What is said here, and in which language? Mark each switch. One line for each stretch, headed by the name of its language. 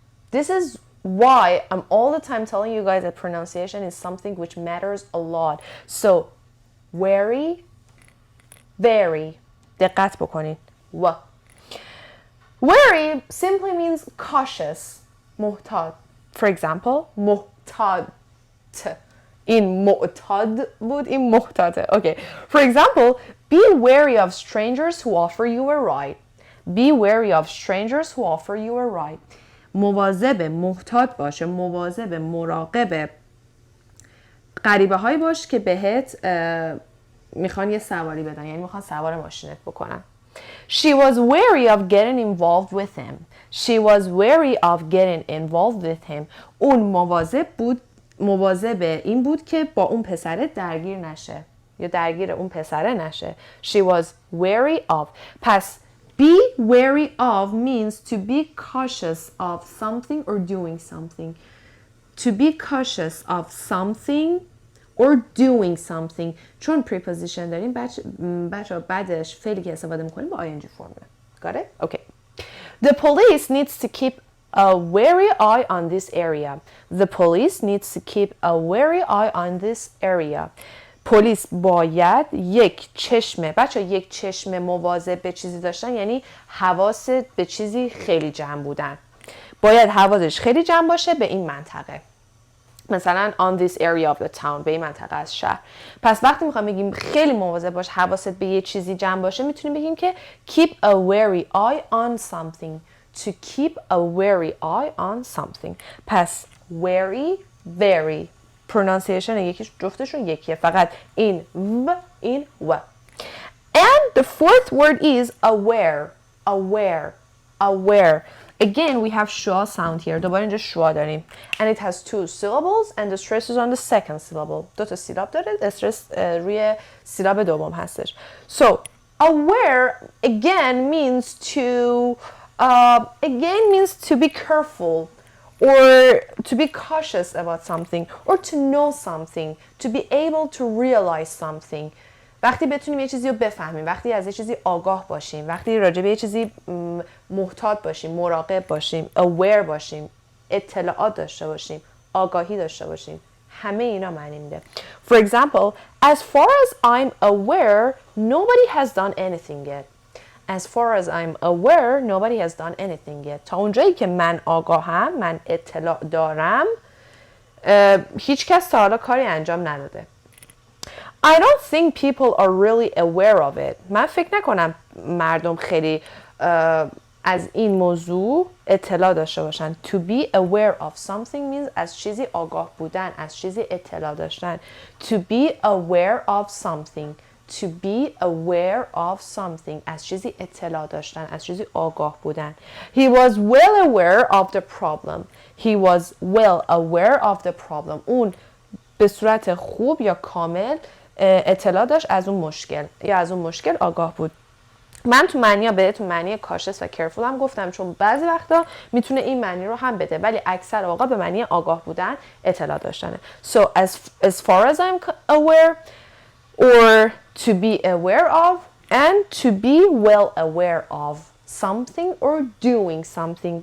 English: This is why I'm all the time telling you guys that pronunciation is something which matters a lot. So, very, very.
Persian: دقت بکنید. و.
English: Very simply means cautious.
Persian: محتاط.
English: For example,
Persian: محتاط. این معتاد بود، این محتاطه.
English: Okay. For example, be wary of strangers who offer you a ride. Be wary of strangers who offer you a ride.
Persian: مواظب، محتاط باشه، مواظب، مراقب غریبه هایی باش که بهت میخوان یه سواری بدن، یعنی میخوان سوار ماشینت بکنن.
English: She was wary of getting involved with him. She was wary of getting involved with him.
Persian: اون مواظب این بود که با اون پسره درگیر نشه یا درگیر اون پسره نشه.
English: She was wary of. پس be wary of means to be cautious of something or doing something. To be cautious of something or doing something.
Persian: چون preposition داریم بچه بعدش فعلی که استفاده میکنیم با ing فرمه.
English: Got it? Okay. The police needs to keep a wary eye on this area. The police needs to keep a wary eye on this area.
Persian: پلیس باید یک چشم مواظب به چیزی داشتن، یعنی حواست به چیزی خیلی جمع بودن. باید حواسش خیلی جمع باشه به این منطقه. مثلا
English: on this area of the town،
Persian: به این منطقه از شهر. پس وقتی میخوام بگیم خیلی مواظب باش، حواست به یه چیزی جمع باشه، میتونیم بگیم که keep a wary eye on something.
English: To keep a wary eye on something. پس wary, very.
Persian: pronunciation یکیش جفتشون یکیه، فقط این و این و.
English: And the fourth word is aware. Aware. Again, we have schwa sound here.
Persian: دوباره اینجا schwa داریم.
English: And it has two syllables and the stress is on the second syllable.
Persian: دو تا سیلاب داره، استرس روی سیلاب دوم هستش.
English: So, aware again means to be careful. Or to be cautious about something, or to know something, to be able to realize something.
Persian: وقتی بتونیم یه چیزی رو بفهمیم، وقتی از یه چیزی آگاه باشیم، وقتی راجع به یه چیزی محتاط باشیم، مراقب باشیم، aware باشیم، اطلاعات داشته باشیم، آگاهی داشته باشیم، همه اینا معنی میده.
English: For example, as far as I'm aware, nobody has done anything yet. As far as I'm aware, nobody has done anything yet.
Persian: تا اونجایی که من آگاهم، من اطلاع دارم، هیچ کس تا حالا کاری انجام نداده.
English: I don't think people are really aware of it.
Persian: من فکر نکنم مردم خیلی از این موضوع اطلاع داشته باشن.
English: To be aware of something means
Persian: از چیزی آگاه بودن، از چیزی اطلاع داشتن.
English: To be aware of something. To be aware of something.
Persian: از چیزی اطلاع داشتن، از چیزی آگاه بودن.
English: He was well aware of the problem. He was well aware of the problem.
Persian: اون به صورت خوب یا کامل اطلاع داشت از اون مشکل یا از اون مشکل آگاه بود. من تو معنی بهتون معنی کاشس و کرفول هم گفتم، چون بعضی وقتا میتونه این معنی رو هم بده، ولی اکثر اوقات به معنی آگاه بودن، اطلاع داشتنه.
English: So as far as I'm aware, or to be aware of, and to be well aware of something or doing something.